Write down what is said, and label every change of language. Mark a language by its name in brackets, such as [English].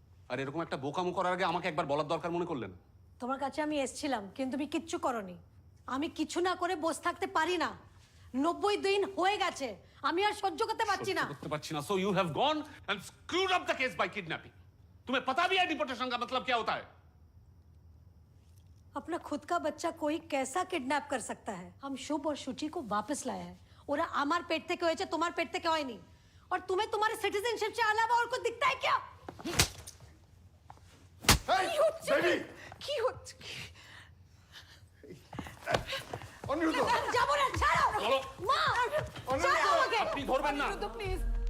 [Bangla] আর এরকম একটা বোকামো করার আগে আমাকে একবার বলার দরকার মনে করলেন? তোমার কাছে আমি এসেছিলাম, কিন্তু তুমি কিচ্ছু করনি। আমি কিছু না করে বসে থাকতে পারি না। 90 দিন হয়ে গেছে, আমি আর সহ্য করতে পারছি না। করতে পারছি না। [English] So you have gone and screwed up the case by kidnapping. [Hindi] तुम्हें पता भी है डिपोर्टेशन का मतलब क्या होता है? अपना खुद का बच्चा कोई कैसा किडनैप कर सकता है? हम शुभ और शुचि को वापस लाया है। [Bangla] ওরা আমার পেট থেকে হয়েছে, তোমার পেট থেকে হয়নি। [Hindi] और तुम्हें तुम्हारे सिटीजनशिप से अलावा और कुछ दिखता है क्या? [Bangla] বেবি কি হচ্ছে? অনিরুদ্ধ, যাবো না, ছাড়ো। চলো। মা, ছাড়ো আমাকে। আপনি ধরবেন না। অনিরুদ্ধ, প্লিজ।